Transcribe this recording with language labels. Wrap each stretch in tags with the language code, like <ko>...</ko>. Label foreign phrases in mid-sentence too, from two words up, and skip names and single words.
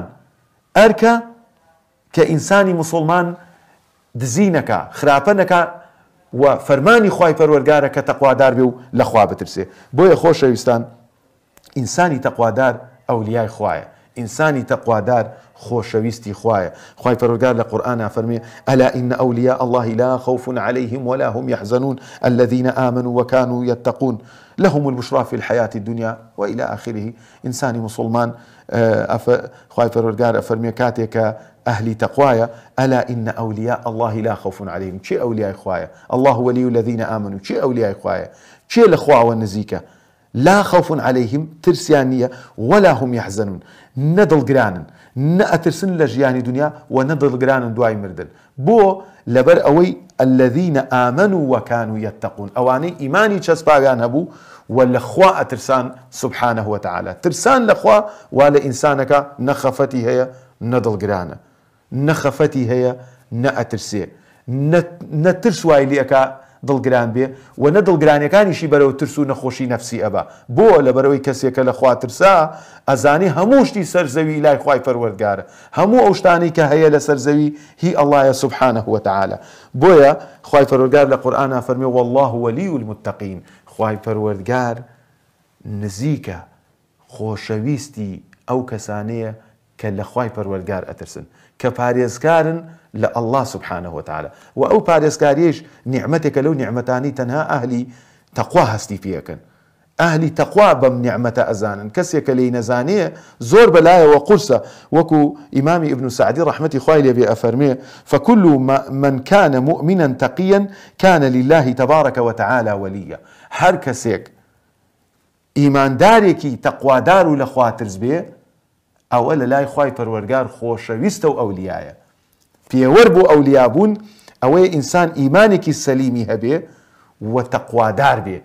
<ckb>ئەرکە کە ئینسانی موسڵمان دزی نەکا، خراپە نەکا، و فەرمانی خوای پەروەردگارە کە تەقوادار بێ و لە خوا بترسێ. بۆیە خۆشەویستان، ئینسانی تەقوادار ئەولیای خوایە، ئینسانی تەقوادار خۆشەویستی خوایە. خوای پەروەردگار لە قورئانە فەرمێ</ckb> <ar>ئەلا ئین ئەولیا الله لا خوف عليهم ولا هم يحزنون الذين آمنوا وكانوا يتقون لهم البشرى في الحياة الدنيا وإلى آخره.</ar> <ckb>إنساني مسلمان خوای پەروەردگار ئەفەرمێ کاتێکە ئەهلی تەقوایە</ckb> <ar>ئەلا ئین ئەولیا الله لا خوف عليهم.</ar> <ckb>چێ ئەولیای خوایە؟</ckb> <ar>الله ولي الذين آمنوا.</ar> <ckb>چێ ئەولیای خوایە؟ چێ لە خواوە نزیکە؟</ckb> <ar>لا خوف عليهم،</ar> <ckb>ترسیان نییە،</ckb> <ar>ولا هم يحزنون،</ar> <ckb>نەدڵگرانن، نەئەترسن لە ژیانی دنیا و نەدڵگرانن دوای مردن. بۆ لەبەر ئەوەی</ckb> <ar>الذين آمنوا وكانوا يتقون،</ar> <ckb>ئەوانەی ئیمانی چەسپاویان هەبوو و لە خوا ئەترسان</ckb> <ar>سبحانه وتعالى.</ar> <ckb>ترسان لە خوا وا لە ئینسانەکە نەخەفەتی هەیە، نەدڵگرانە، نەخەفەتی هەیە، نەئەترسێ، نەترس وای لێکە دڵگران بێ و نەدڵگرانیەکانیشی بەرەو ترس و نەخۆشی نەفسی ئەبا. بۆ لەبەرەوەی کەسێکە لە خوا ترسا ئەزانی هەموو شتی سەرزەوی لای خوای پەروەردگارە، هەموو ئەو شتانەی کە هەیە لە سەرزەوی هی ئەڵڵایە</ckb> <ar>سبحانه وتعالى.</ar> <ckb>بۆیە خوای پەروەردگار لە قورئانە فەرمێ</ckb> <ar>والله ولي المتقين.</ar> <ckb>خوای پەروەردگار نزیکە، خۆشەویستی ئەو کەسانەیە کە لە خوای پەروەردگار ئەترسن، کە پارێزکارن لە</ckb> <ar>الله سبحانه وتعالى.</ar> <ckb>و ئەو پارێزکاریش نیعمەتێکە لەو نیعمەتانی تەنها ئەهلی تەقوا هەستی پێکەن. ئەهلی تەقوا بەم نیعمەتە ئەزانن. کەسێکە لێی نەزانێ زۆر بەلایەوە قورسە. وەکو ئیمامی ئیبن سعدی ڕەحمەتی خوای لێبێ ئەفەرمێ</ckb> <ar>فكل من كان مؤمنا تقيا كان لله تبارك وتعالى وليا.</ar> <ckb>هەر کەسێک ئیماندارێکی تەقوادار و لە خوا ترس بێ، ئەوە لە لای خوای پەروەردگار خۆشەویستە و ئەولیایە. پێوەەر بۆ ئەولیابوون ئەوەیە ئینسان ئیمانێکی سەلیمی هەبێ و تەقوادار بێ.</ckb>